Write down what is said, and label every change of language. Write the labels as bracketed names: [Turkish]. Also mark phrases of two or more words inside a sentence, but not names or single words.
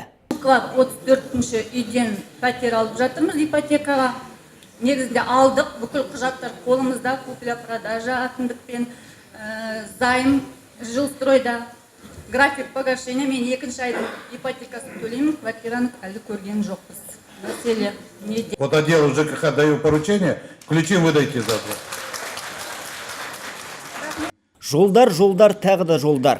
[Kazakh] 34-ші үйден пәтер алып жатырмыз ипотекаға. Негізінде алдық, бүкіл құжаттар қолымызда, купля-продажа, әкімдікпен займ, жилстройда, [Russian] график погашения. [Kazakh] Мен 2-ші айдың ипотекасын төлеймін, квартираны әлі көрген жоқпыз. Мәселе неде? [Russian] Вот отделу ЖКХ даю поручение, ключи выдайте завтра. [Kazakh] Жолдар, тағы да жолдар.